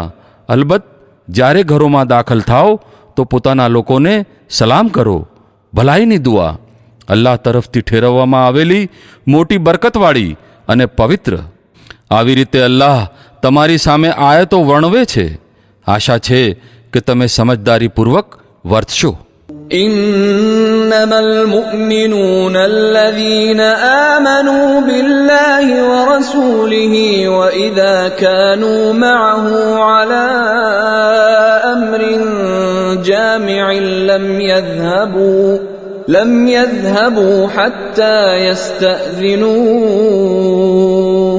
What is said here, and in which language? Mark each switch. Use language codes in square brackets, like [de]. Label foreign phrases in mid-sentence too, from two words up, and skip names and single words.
[gu] અલબત્ત જ્યારે ઘરોમાં દાખલ થાઓ તો પોતાના લોકોને સલામ કરો, ભલાઈની દુઆ. અલ્લાહ તરફથી ઠેરવવામાં આવેલી મોટી બરકતવાળી અને પવિત્ર. આવી રીતે અલ્લાહ તમારી સામે આયતો વર્ણવે છે. આશા છે કે તમે સમજદારીપૂર્વક વર્તશો. [ar] إنما المؤمنون الذين آمنوا بالله ورسوله وإذا كانوا معه على أمر جامع لم يذهبوا حتى يستأذنوه.